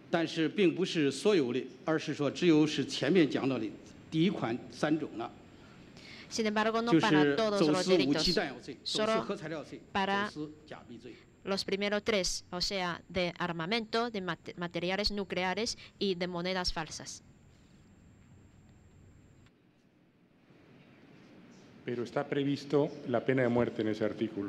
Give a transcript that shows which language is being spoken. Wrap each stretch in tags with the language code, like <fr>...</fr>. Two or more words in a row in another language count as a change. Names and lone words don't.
<zh>但是并不是所有的，而是说只有是前面讲到的第一款3种了。</zh> <es>Sin embargo, no para todos los delitos, solo para los primeros 3, o sea, de armamento, de materiales nucleares y de monedas falsas. Pero está previsto la pena de muerte en ese artículo.</es>